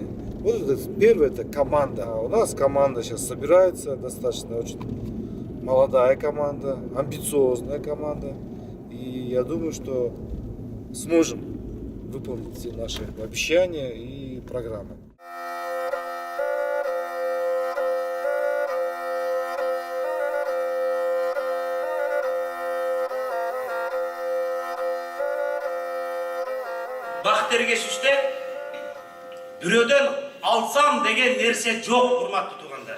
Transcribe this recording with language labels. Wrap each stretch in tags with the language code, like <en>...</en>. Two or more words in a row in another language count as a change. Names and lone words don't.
<ru>Вот это первое — это команда. У нас команда сейчас собирается, достаточно очень молодая команда, амбициозная команда. И я думаю, что сможем выполнить все наши обещания и программы.</ru> <ky>Бакыт Эргешевичте бирөөдөн алсам деген нерсе жок, урматтуу туугандар.</ky>